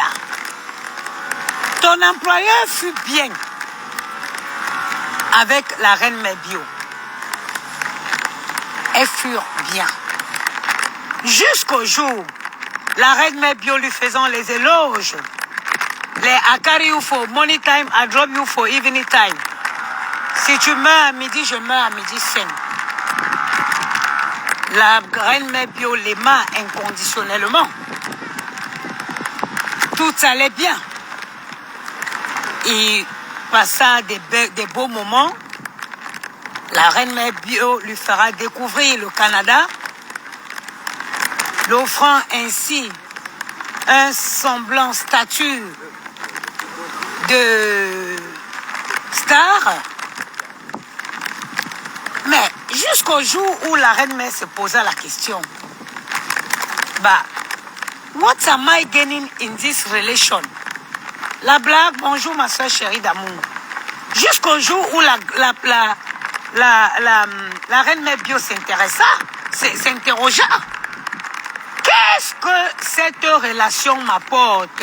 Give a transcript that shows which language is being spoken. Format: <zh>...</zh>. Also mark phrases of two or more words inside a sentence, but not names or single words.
<fr>Ton employeur fut bien avec la reine Mère Bio. Elles furent bien. Jusqu'au jour, la reine Mère Bio lui faisant les éloges.</fr> <en>Les I carry you for morning time, I drop you for evening time.</en> <fr>Si tu meurs à midi, je meurs à midi 5. La reine Mère Bio l'aima inconditionnellement. Tout allait bien. Il passa des beaux moments. La reine Mère Bio lui fera découvrir le Canada, l'offrant ainsi un semblant statut de star. Mais jusqu'au jour où la reine Mère se posa la question,</fr> <en>what am I gaining in this relation?</en> <fr>La blague, bonjour ma soeur chérie d'amour. Jusqu'au jour où la reine Mère Bio s'interrogea. Qu'est-ce que cette relation m'apporte?</fr>